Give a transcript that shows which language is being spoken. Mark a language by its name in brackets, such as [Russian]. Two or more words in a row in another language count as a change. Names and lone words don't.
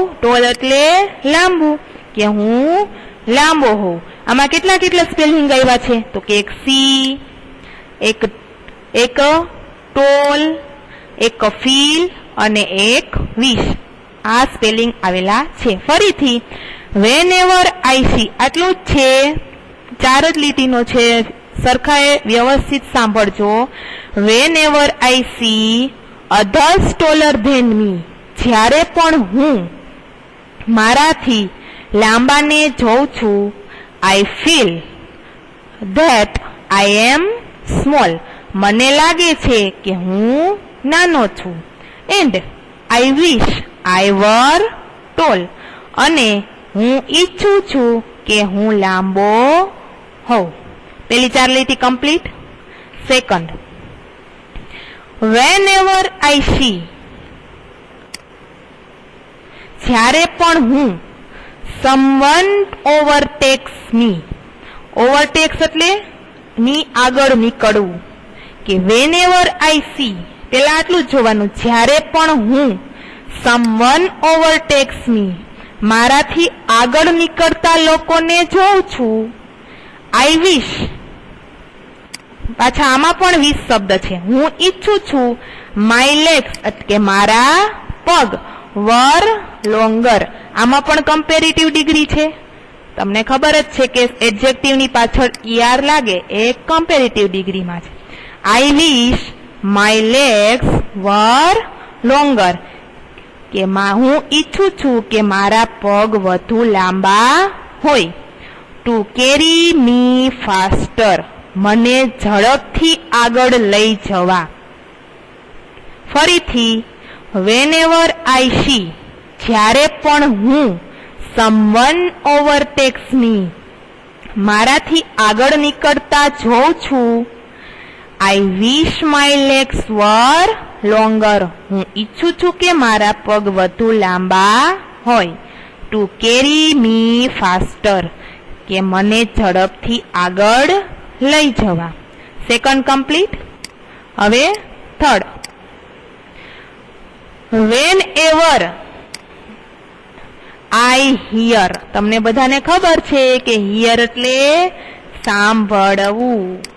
[Gujarati] टोल એટલે લાંબુ, કે હું લાંબો હોવ। આમા કેટલા કેટલા સ્પેલિંગ આવ્યા છે તો કે એક સી, એક ટોલ, એક ફીલ અને એક વિશ, આ સ્પેલિંગ આવેલા છે। फरीथी [English] whenever I see [Gujarati] આટલું છે, ચાર જ લીટીનો છે, સરખાએ વ્યવસ્થિત સાંભળજો। [English] whenever I see others taller than me [Gujarati] જ્યારે પણ હું મારાથી લાંબાને જોઉં છું। [English] I feel that I am small, [Gujarati] મને લાગે છે કે હું નાનો છું। [English] And I wish I were tall, [Gujarati] અને હું ઈચ્છું છું કે હું લાંબો હોઉં। પેલી ચાર લીટી કમ્પ્લીટ। સેકન્ડ, [English] whenever I see [Gujarati] જ્યારે પણ હું [English] someone overtakes me, [Gujarati] overtakes એટલે ની આગળ નીકળવું કે [English] whenever I see [Gujarati] પેલા આટલું જ જોવાનું। જ્યારે પણ હું [English] someone overtakes me [Gujarati] મારાથી આગળ નીકળતા લોકોને જોઉં છું। [English] I wish, [Gujarati] પાછા આમાં પણ વિશ શબ્દ છે। હું ઈચ્છું છું [English] my legs [Gujarati] એટલે મારા પગ [English] were longer, [Gujarati] આમાં પણ કમ્પેરેટિવ ડિગ્રી છે। તમને ખબર જ છે કે એડજેક્ટિવ ની પાછળ ઈઆર લાગે એ કમ્પેરેટિવ ડિગ્રી માં છે। [English] I wish my legs were longer, [Gujarati] કે હું ઈચ્છું છું કે મારા પગ વધુ લાંબા હોય। [English] To carry me faster, [Gujarati] મને ઝડપથી આગળ લઈ જવા। ફરીથી [English] whenever I see [Gujarati] જ્યારે પણ હું [English] someone overtakes me [Gujarati] મારાથી આગળ નીકળતા જોઉં છું। [English] I wish my legs were longer, [Gujarati] હું ઈચ્છું છું કે મારા પગ વધુ લાંબા હોય। [English] To carry me faster, [Gujarati] કે મને ઝડપથી આગળ લઈ જવા। સેકન્ડ કમ્પ્લીટ। હવે થર્ડ, [English] whenever I hear. [Gujarati] તમને બધાને ખબર છે કે હિયર એટલે સાંભળવું.